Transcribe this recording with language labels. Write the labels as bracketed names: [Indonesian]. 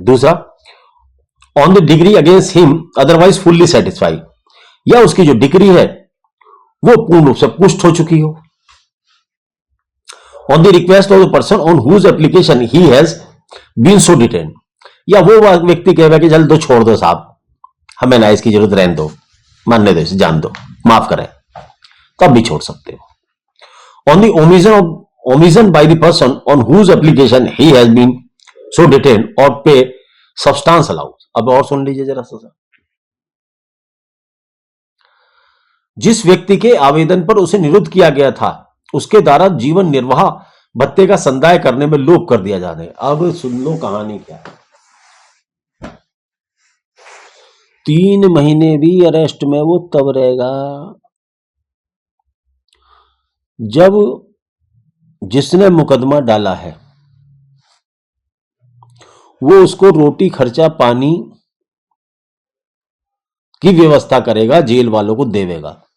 [Hindi] दूसरा, [English] on the degree against him otherwise fully satisfy, [Hindi] या उसकी जो डिग्री है वो पूर्ण रूप से पुष्ट हो चुकी हो। [English] on the request of the person on whose application he has been so detain, [Hindi] या वो व्यक्ति कहेगा कि जल्द दो, छोड़ दो साहब, हमें ना इसकी जरूरत, रहने दो, मानने दो, इसे जान दो, माफ करें, तब भी छोड़ सकते हो। [English] On the omission by the person on whose application he has been so detained or pay substance allowance। [Hindi] अब और सुन लीजिए जरा सा। जिस व्यक्ति के आवेदन पर उसे निरुद्ध किया गया था उसके द्वारा जीवन निर्वाह भत्ते का संदाय करने में लोप कर दिया जाने। अब सुन लो कहानी क्या है। 3 महीने भी अरेस्ट में वो तब रहेगा जब जिसने मुकदमा डाला है वो उसको रोटी खर्चा पानी की व्यवस्था करेगा, जेल वालों को देवेगा।